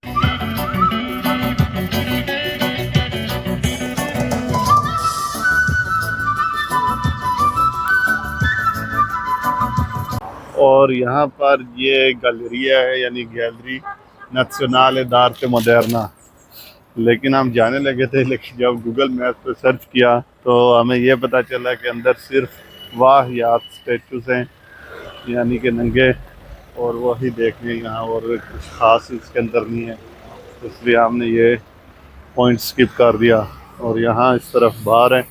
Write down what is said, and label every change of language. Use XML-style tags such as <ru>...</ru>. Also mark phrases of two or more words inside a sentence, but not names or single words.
<hi>और यहाँ पर ये गैलरिया है, यानी गैलरी नेज़ionale d'arte moderna। लेकिन हम जाने लगे थे, लेकिन जब गूगल मैप पे सर्च किया तो हमें ये पता चला कि अंदर सिर्फ वाहियात स्टैचूज हैं, यानी कि नंगे, और वही देखने यहाँ, और कुछ ख़ास इसके अंदर नहीं है। इसलिए हमने ये पॉइंट स्किप कर दिया और यहाँ इस तरफ बाहर है।</hi>